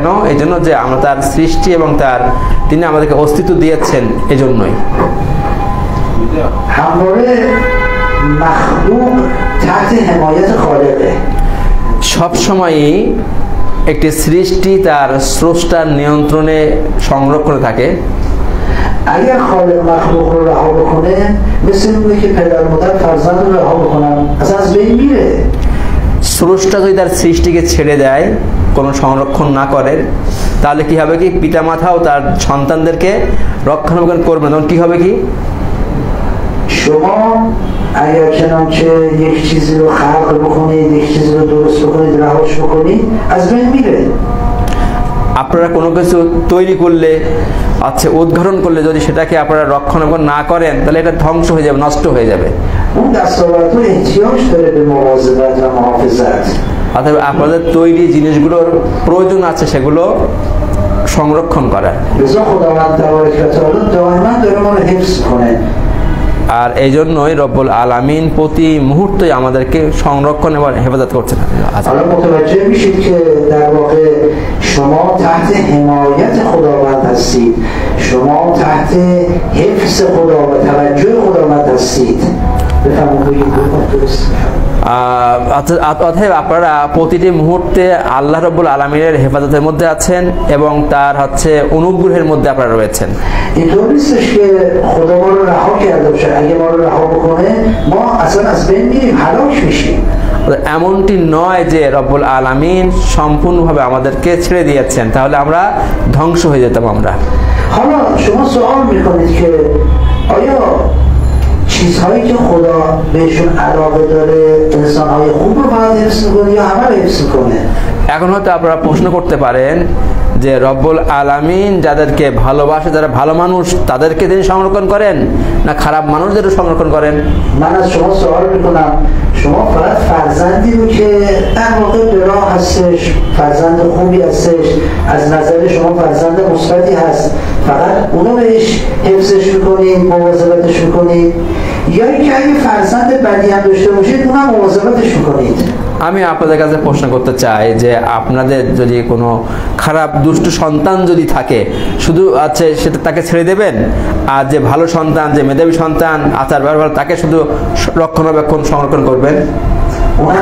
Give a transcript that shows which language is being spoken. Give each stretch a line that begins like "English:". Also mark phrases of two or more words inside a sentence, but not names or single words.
Bangla: এই জন্য যে আমরা তার সৃষ্টি এবং তিনি আমাদেরকে অস্তিত্ব দিয়েছেন, এজন্যই। সবসময়ই একটি সৃষ্টি তার স্রষ্টার নিয়ন্ত্রণে সংরক্ষণে থাকে।
Persian: اگر خالق مخلوق رو رها بکنه مثل اونه که پدر مادر فرزند رو رها بکنن از بین میره।
Bangla: স্রষ্টা যদি তার সৃষ্টিকে ছেড়ে দেয়, কোনো সংরক্ষণ না করে, তাহলে কি হবে? কি পিতামাতাও তার সন্তানদেরকে রক্ষণাবেক্ষণ করবে না। তখন কি হবে? কি
Persian: شما اگر چنانچه یک چیزی رو خلق بکنید، یک چیزی رو درست بکنید، رهاش بکنید از بین میره।
Bangla: আপনারা কোনো কিছু তৈরি করলে, উদ্ঘাটন করলে যদি সেটাকে আপনারা রক্ষণাবেক্ষণ না করেন, তাহলে এটা ধ্বংস হয়ে যাবে, নষ্ট হয়ে যাবে। অর্থাৎ আপনাদের তৈরি জিনিসগুলোর প্রয়োজন আছে সেগুলো সংরক্ষণ করার। আর এই জন্যই রব্বুল আলামিন প্রতি মুহূর্তে আমাদেরকে সংরক্ষণ এবং হেফাজত করছেন।
Persian: شما تحت حمایت خداوند هستید، شما تحت حفظ خدا و توجه خداوند هستید।
Bangla: অতএব আপনারা প্রতিটি মুহূর্তে আল্লাহ রাব্বুল আলামিনের হেফাজতের মধ্যে আছেন এবং তার অনুগ্রহের মধ্যে আপনারা রয়েছেন।
Persian: اینطور نیستش که خدا ما رو رها کرده باشه، اگه ما رو رها بکنه ما اصلا از بین میریم، هلاک میشیم।
Bangla: এমনটি নয় যে রব্বুল আলামিন সম্পূর্ণভাবে আমাদেরকে ছেড়ে দিয়েছেন, তাহলে আমরা ধ্বংস হয়ে যেতাম আমরা।
Persian: حالا شما سوال میکنید که آیا چیزهایی که خدا بهشون علاقه داره انسانهای خوب رو باید حفظ کنه یا همه رو حفظ کنه؟
Bangla: এখন হয়তো আপনারা প্রশ্ন করতে পারেন যে রব্বুল আলামিন যাদেরকে ভালোবাসে, যারা ভালো মানুষ, তাদেরকে তিনি সংরক্ষণ করেন না খারাপ মানুষদেরও সংরক্ষণ করেন?
Persian: من از شما سوال میکنم شما فقط فرزندی رو که در واقع به راه هستش، فرزند خوبی هستش، از نظر شما فرزند مثبتی هست، فقط اونو بهش حفظش میکنید، مواظبتش میکنید، یا اینکه اگه فرزند بدی هم داشته باشید اونم مواظبتش میکنید؟
Bangla: আমি আপনাদের কাছে প্রশ্ন করতে চাই যে আপনাদের যদি কোনো খারাপ দুষ্ট সন্তান যদি থাকে, শুধু সেটা তাকে ছেড়ে দেবেন, আর যে ভালো সন্তান, যে মেধাবী সন্তান, আচার ব্যবহার, তাকে শুধু রক্ষণাবেক্ষণ সংরক্ষণ করবেন?